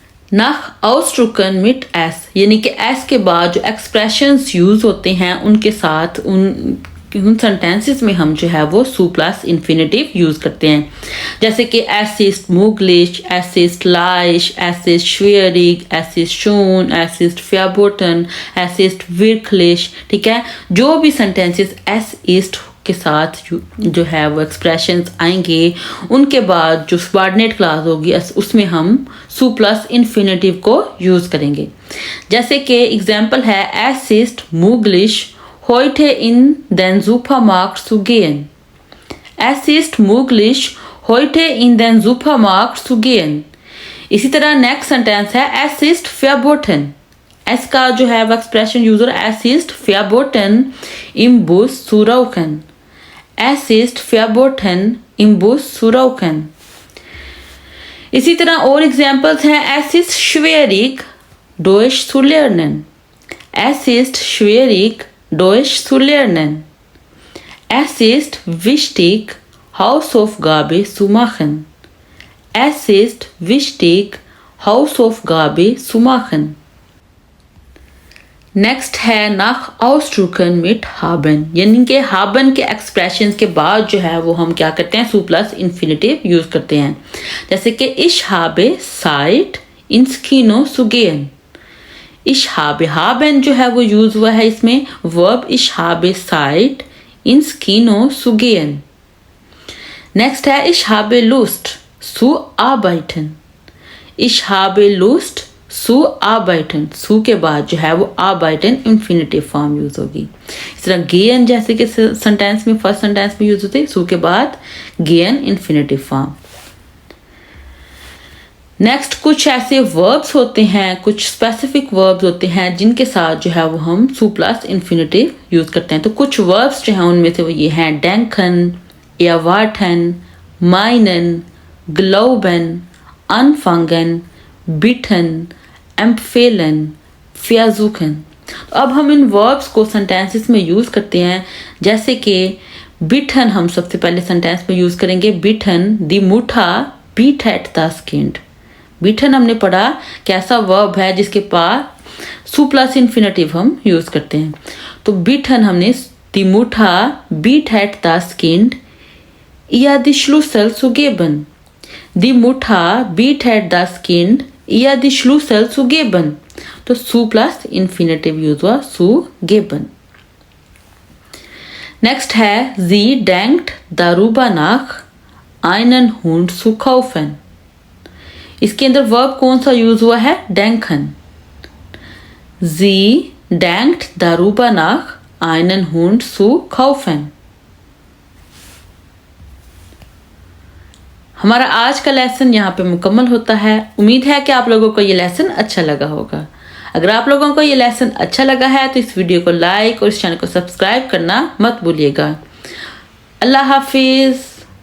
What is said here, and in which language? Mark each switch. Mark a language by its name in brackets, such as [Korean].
[German] nach ausdrücken mit s, [Hindi] यानी कि s के बाद जो एक्सप्रेशंस यूज होते हैं उनके साथ उन सेंटेंसेस में हम जो है वो सु प्लस इन्फिनेटिव यूज करते हैं, जैसे कि [German] es ist möglich, es ist leicht, es ist schwierig, es ist schön, es ist verboten, es ist wirklich। [Hindi] ठीक है, जो भी सेंटेंसेस [German] es ist [Hindi] के साथ जो है वो एक्सप्रेशंस आएंगे उनके बाद जो सबऑर्डिनेट क्लॉज होगी उसमें हम सु प्लस इन्फिनेटिव को यूज करेंगे। जैसे कि एग्जांपल है [German] es ist möglich heute in den Supermarkt zu gehen। Es ist möglich heute in den Supermarkt zu gehen। [Hindi] इसी तरह नेक्स्ट सेंटेंस है [German] es ist verboten। [Hindi] es का जो है वो एक्सप्रेशन यूज हो रहा है [German] es ist verboten im Bus zu rauchen। es ist verboten im Bus zu rauchen। [Hindi] इसी तरह और एग्जांपल्स हैं [German] es ist schwierig Deutsch zu lernen। es ist schwierig Deutsch zu lernen। Es ist wichtig, Hausaufgabe zu machen। Es ist wichtig, Hausaufgabe zu machen। [Hindi] Next है [German] nach ausdrücken mit haben, [Hindi] यानी कि haben के expression के बाद जो है वो हम क्या करते हैं सु प्लस इन्फिनेटिव यूज करते हैं। जैसे कि [German] ich habe Zeit ins Kino zu gehen। ich habe haben [Hindi] जो है वो यूज हुआ है इसमें verb [German] ich habe Zeit ins Kino zu gehen। [Hindi] Next है [German] ich habe Lust zu arbeiten। ich habe Lust zu arbeiten, [Hindi] सु के बाद जो है वो arbeiten इन्फिनेटिव फॉर्म यूज होगी। इस तरह gehen जैसे कि सेंटेंस में फर्स्ट सेंटेंस में यूज होती है सु के बाद gehen इन्फिनेटिव फॉर्म। नेक्स्ट कुछ ऐसे वर्ब्स होते हैं, कुछ स्पेसिफिक वर्ब्स होते हैं जिनके साथ जो है वो हम सु प्लस इन्फिनेटिव यूज करते हैं। तो कुछ वर्ब्स जो हैं उनमें से वो ये हैं denken, erwarten, meinen, glauben, anfangen, bitten, empfehlen, versuchen। तो अब हम इन वर्ब्स को सेंटेंसेस में यूज करते हैं, जैसे कि bitten हम सबसे पहले सेंटेंस में यूज करेंगे bitten [German] die Mutter bittet das Kind। [Hindi] Beaten हमने पढ़ा कैसा वर्ब है जिसके पास सु प्लस इन्फिनेटिव हम यूज करते हैं। तो बीटन हमने [German] die Mutter bittet das Kind ihr die Schlüssel zu geben। die Mutter bittet das Kind ihr die Schlüssel zu geben। [Hindi] तो सु प्लस इन्फिनेटिव यूज हुआ zu geben। नेक्स्ट है [German] sie denkt darüber nach einen Hund zu kaufen। [Hindi] इसके अंदर verb कौन सा use हुआ है denken। [German] sie denkt darüber nach einen Hund zu kaufen। [Hindi] हमारा आज का लेसन यहाँ पे मुकम्मल होता है। उम्मीद है कि आप लोगों को ये लेसन अच्छा लगा होगा। अगर आप लोगों को ये लेसन अच्छा लगा है तो इस वीडियो को लाइक और इस चैनल को सब्सक्राइब करना मत भूलिएगा। अल्लाह हाफिज।